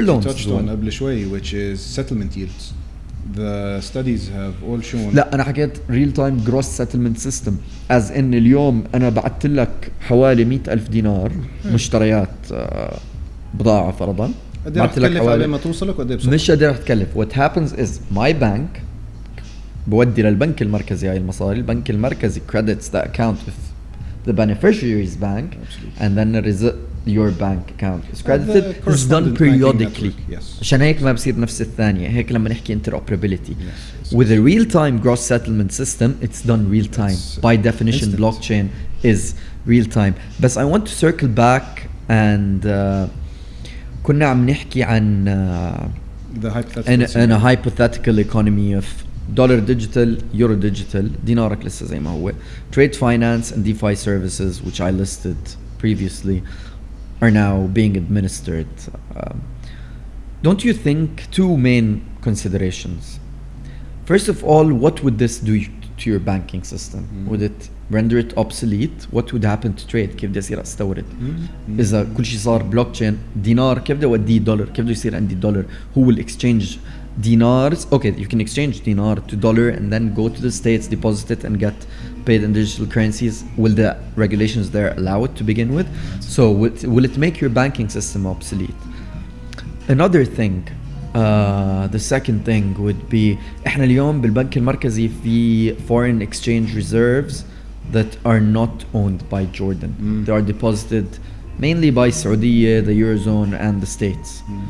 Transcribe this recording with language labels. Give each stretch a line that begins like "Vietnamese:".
English: you touched on
Arabic: قبل شوي,
English: which is settlement yields. The studies have all shown.
Arabic: لا أنا حكيت
English: real time gross settlement system, as in
Arabic: اليوم أنا بعت لك حوالي 100,000 دينار مشتريات بضاعة فرضا. قد ايه رح تكلف على ما توصلك وقد ايه بصرف؟ مش قد ايه رح تكلف.
English: What happens is my bank
Arabic: بودي للبنك المركزي هاي المصاري. البنك المركزي
English: credits the account with the beneficiary's bank. Absolutely. And then your bank account is credited. It's done periodically. Yes.
Arabic: عشان هيك ما بصير نفس الثانية. هيك لما نحكي interoperability.
English: Yes. With a real-time gross settlement system, it's done real-time. By definition, instant. blockchain is real-time. But I want to circle back and
Arabic: كنا عم نحكي عن
English: the hypothetical in a hypothetical economy of dollar digital, euro digital,
Arabic: دينارك لسه زي ما هو,
English: trade finance and DeFi services, which I listed previously are now being administered. Don't you think two main considerations? First of all, what would this do to your banking system? Would it render it obsolete? What would happen to trade?
Arabic: كيف بدي أصير أستورد؟ إذا كل شيء صار بلوكتشين، دينار كيف بدي أوديه دولار؟ كيف بده يصير عندي دولار؟
English: Who will exchange dinars? Okay, you can exchange dinar to dollar and then go to the States, deposit it and get paid in digital currencies. Will the regulations there allow it to begin with? So will it make your banking system obsolete? Another thing, the second thing would be
Arabic: احنا اليوم بالبنك المركزي في
English: foreign exchange reserves that are not owned by Jordan. They are deposited mainly by Saudi, the Eurozone and the States.